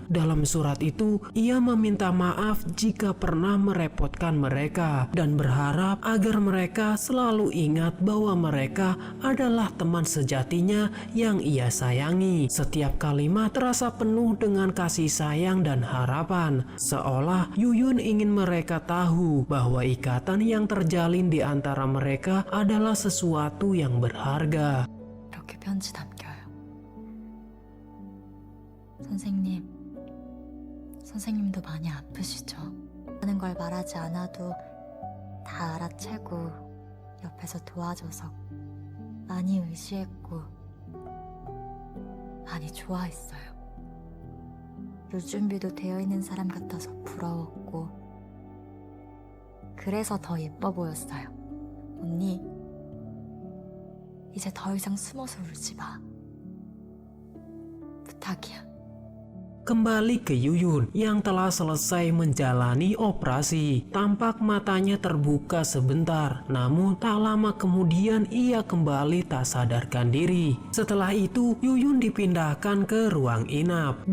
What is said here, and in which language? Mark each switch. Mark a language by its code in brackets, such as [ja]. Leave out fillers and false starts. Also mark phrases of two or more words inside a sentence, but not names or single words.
[id] Dalam surat itu, ia meminta maaf jika pernah merepotkan mereka dan berharap agar mereka selalu ingat bahwa mereka adalah teman sejatinya yang ia sayangi. Setiap kalimat terasa penuh dengan kasih sayang dan harapan, seolah Yuyun ingin mereka tahu bahwa ikatan yang terjalin di antara mereka adalah sesuatu yang berharga. [ko] 이렇게 편지 남겨요. 선생님, 선생님도 많이 아프시죠? 하는 걸 말하지 않아도 다 알아채고 옆에서 도와줘서 많이 의지했고 많이 좋아했어요. 물 준비도 되어 있는 사람 같아서 부러웠고 그래서 더 예뻐 보였어요. 언니, 이제 더 이상 숨어서 울지 마. 부탁이야. [id] Kembali ke Yuyun yang telah selesai menjalani operasi. Tampak matanya terbuka sebentar, namun tak lama kemudian ia kembali tak sadarkan diri. Setelah itu, Yuyun dipindahkan ke ruang inap.